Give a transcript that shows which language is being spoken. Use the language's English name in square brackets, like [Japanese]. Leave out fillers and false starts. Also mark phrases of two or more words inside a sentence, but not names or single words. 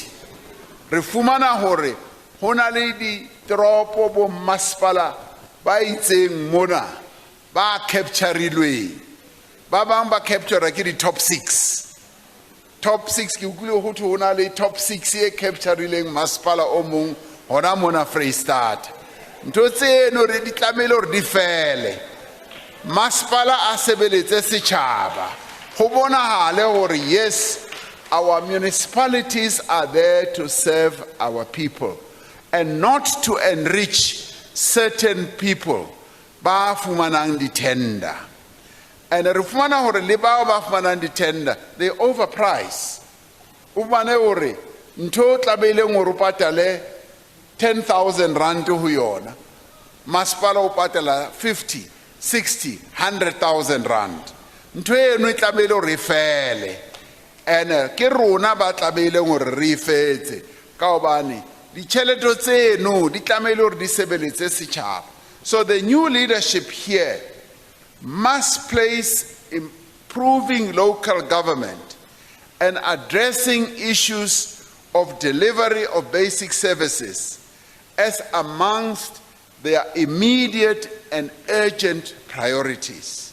[Southern Sotho] Re fumana hore ho na le ditoropo bo masepala ba itseng mona ba capturilweng, ba bang ba captura ke di-top 6. Top 6 ke utlwile ho thwe ho na le top 6 e capturileng masepala o mong hona mona Freystata. Ntho tseno re di tlamehile hore di fele, masepala a sebeletse setjhaba, ho bonahale hore [English] yes, our municipalities are there to serve our people and not to enrich certain people [Southern Sotho] ba fumanang di-tender. And re fumana hore le bao ba fumanang di-tender, [English] they overprice. [Southern Sotho] O bane hore ntho tlameileng hore o patale 10,000 rand ho yona, masepala o patala 50, 60, 100,000 rand. Ntho eno e tlameile hore e fele, and ke rona ba tlameileng hore re fetse ka hobane ditjhelete tseno di tlameile hore di sebeletse setjhaba. [English] So the new leadership here must place improving local government and addressing issues of delivery of basic services as amongst their immediate and urgent priorities.